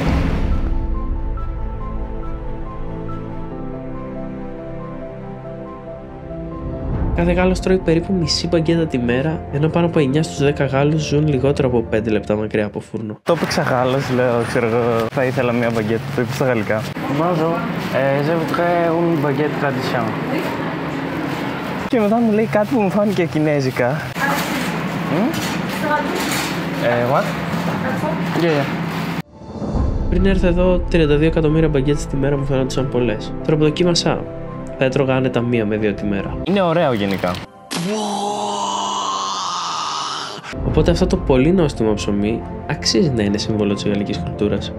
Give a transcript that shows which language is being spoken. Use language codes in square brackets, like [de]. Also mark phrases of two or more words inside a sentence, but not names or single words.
[el] Κάθε Γάλλος τρώει περίπου μισή μπαγκέτα τη μέρα, ενώ πάνω από 9 στους 10 Γάλλους ζουν λιγότερο από 5 λεπτά μακριά από φούρνο. Το έπαιξα Γάλλος, λέω, ξέρω εγώ, θα ήθελα μια μπαγκέτα, το είπα στα γαλλικά. [fr] Bonjour, je voudrais une baguette tradition. [el] Και μετά μου λέει κάτι που μου φάνηκε κινέζικα. [en] What? Yeah. [el] Πριν έρθω εδώ, 32 εκατομμύρια μπαγκέτες τη μέρα μου φαίνονταν πολλές. Τώρα που δοκίμασα, θα έτρωγα άνετα 1 με 2 τη μέρα. Είναι ωραίο γενικά. Οπότε αυτό το πολύ νόστιμο ψωμί αξίζει να είναι σύμβολο της γαλλικής κουλτούρας.